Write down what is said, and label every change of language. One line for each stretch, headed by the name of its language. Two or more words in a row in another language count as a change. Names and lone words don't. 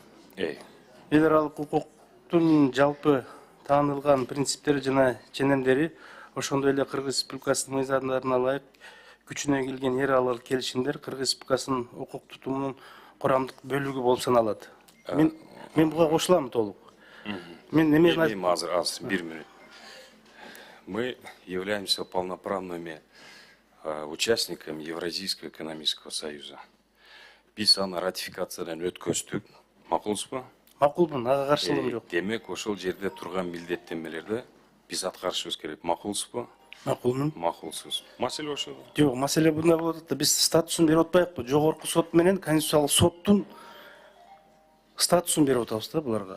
Kyrgyz: Эл аралык укуктун жалпы таанылган принциптери жана ченемдери, ошондой эле Кыргыз Республикасынын мыйзамдарына ылайык күчүнө кирген эл аралык келишимдер Кыргыз Республикасынын укук тутумунун курамдык бөлүгү болуп саналат. Мен буга кошулам толук. Мен эмени азыр 1 минут.
Russian: Мы являемся полноправными участниками Евразийского экономического союза.
Kyrgyz: Биз аны ратификациядан өткөздүк. Макулсузбу? Макулмун, ага каршылыгым жок. Демек, ошол жерде турган милдеттенмелерди биз аткарышыбыз керек. Макулсузбу? Макулмун. Макулсуз. Маселе ошол. Жок, маселе мындай болуп атат да, биз статусун берип атпайбыкпы? Жогорку сот менен Конституциялык соттун статусун берип атабыз да буларга.